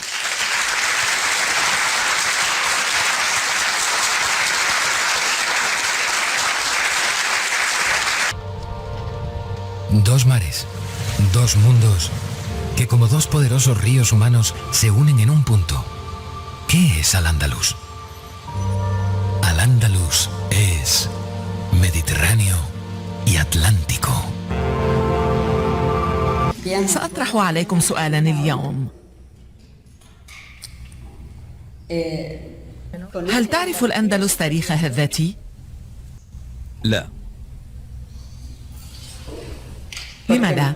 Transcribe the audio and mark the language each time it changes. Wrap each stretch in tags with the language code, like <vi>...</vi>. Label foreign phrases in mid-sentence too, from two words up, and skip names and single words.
<es>Dos mares, dos mundos, que como dos poderosos ríos humanos se unen en un punto. ¿Qué es Al-Ándalus? Al-Ándalus es Mediterráneo y Atlántico.</es> <ar>سأطرح عليكم سؤالا اليوم. هل تعرف الأندلس تاريخها الذاتي؟ لا. لماذا؟</ar>